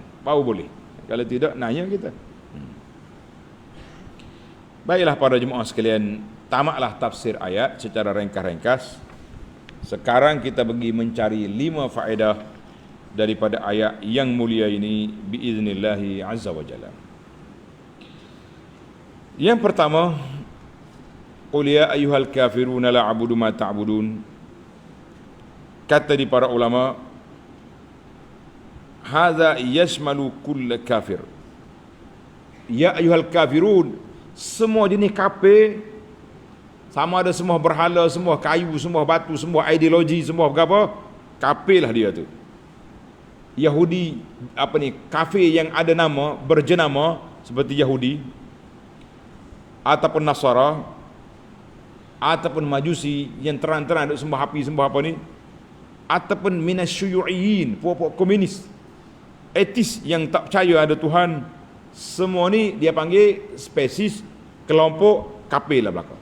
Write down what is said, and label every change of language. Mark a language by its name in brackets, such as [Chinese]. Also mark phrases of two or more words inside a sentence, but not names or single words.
[Malay] Baru boleh. Kalau tidak, nanya kita. Baiklah para jemaah sekalian, tamatlah tafsir ayat secara ringkas-ringkas. Sekarang kita pergi mencari 5 faedah daripada ayat yang mulia ini [Arabic] بإذن الله عز وجل. [Malay] Yang pertama, [Arabic] قل يا أيها الكافرون لا أعبد ما تعبدون. [Malay] Kata di para ulama, [Arabic] هذا يشمل كل كافر. يا أيها الكافرون, [Malay] semua jenis kafir, sama ada semua berhala, semua kayu, semua batu, semua ideologi, semua apa, kafirlah dia tu. Yahudi kafir yang ada nama, berjenama seperti Yahudi ataupun Nasara ataupun Majusi yang terang-terang duk sembah api, sembah apa ni, ataupun minasyuyu'iyyin, puak-puak komunis, etis yang tak percaya ada Tuhan, semua ni dia panggil spesies kelompok kafir lah belaka.